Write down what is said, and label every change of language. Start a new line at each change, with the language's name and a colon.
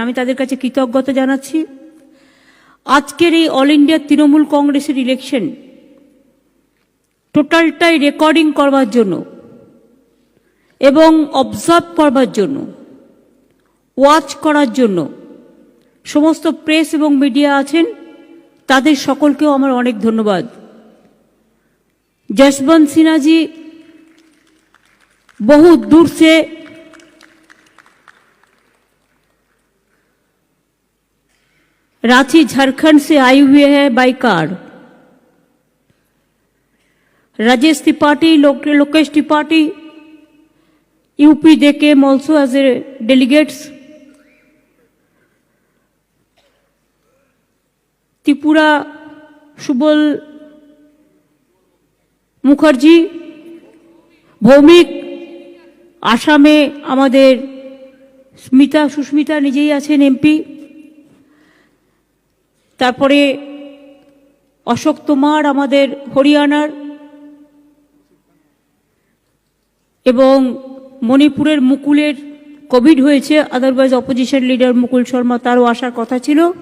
Bangla: আমি তাদের কাছে কৃতজ্ঞতা জানাচ্ছি। আজকের এই অল ইন্ডিয়া তৃণমূল কংগ্রেসের ইলেকশন টোটালটাই রেকর্ডিং করবার জন্য এবং অবজার্ভ করবার জন্য, ওয়াচ করার জন্য সমস্ত প্রেস এবং মিডিয়া আছেন, তাদের সকলকেও আমার অনেক ধন্যবাদ।
Hindi: जसवंत सिन्हा जी बहुत दूर से रांची झारखंड से आए हुए हैं
English: By car. Rajesh Tripathi, Lokesh Tripathi, UP they came also as a delegates.
Bangla: Tripura Subal Mukherjee, Bhowmik, আসামে আমাদের সুস্মিতা নিজেই আছেন এমপি, তারপরে অশোক তোমার আমাদের হরিয়ানার, এবং মণিপুরের মুকুলের কোভিড হয়েছে, আদারওয়াইজ অপোজিশন লিডার মুকুল শর্মা, তারও আসার কথা ছিল।